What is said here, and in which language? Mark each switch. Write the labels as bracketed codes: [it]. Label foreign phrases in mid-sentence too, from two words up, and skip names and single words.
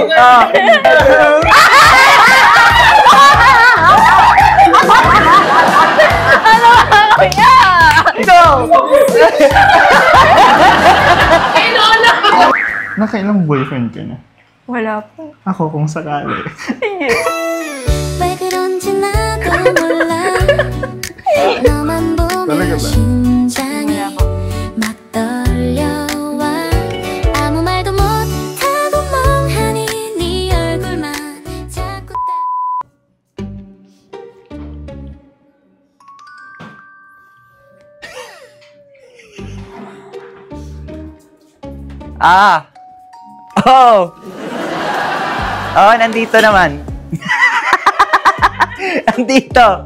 [tl] Ano ba, kuya? Ito! Nakailang boyfriend ka na? Wala pa. Ako kung sakali. [ko] 왜 그런지 나도 몰라 너만 [tl] Talaga [ko] 보면 [tl] ba? [ko] 심장이 막 떨려와 아무 말도 못하고 멍하니 네 얼굴만 자꾸 Ah! [tl] Oh! Oh, nandito naman. Nandito.